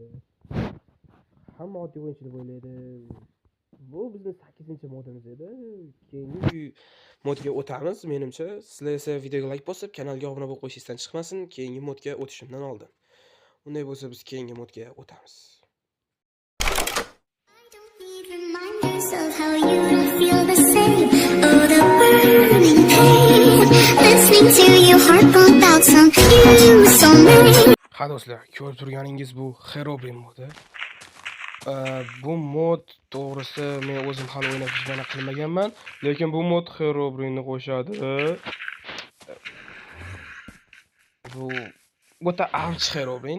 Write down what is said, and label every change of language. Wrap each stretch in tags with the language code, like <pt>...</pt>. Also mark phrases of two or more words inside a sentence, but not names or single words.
<uz>Hamma oddiy o'yinchi deb o'ylaydi. Bu bizning 8-modimiz edi. Keyingi modga o'tamiz. Menimcha sizlar esa videoga like bosib, kanalga obuna bo'lib qo'yishingizdan chiqmasin. Keyingi modga o'tishimdan oldin. Unday bo'lsa biz keyingi modga o'tamiz.</uz> <en>Reminders of how you don't feel the same. Oh, the burning pain. Listening to your heart pump out some you so many.</en> <uz>Ha do'stlar, ko'rib turganingiz bu Herobrine modi. Bu mod to'g'risi men o'zim hali o'ynab hech qilmaganman, lekin bu mod Herobrine'ni qo'shadi. Bu o'ta avj Herobrine.</uz>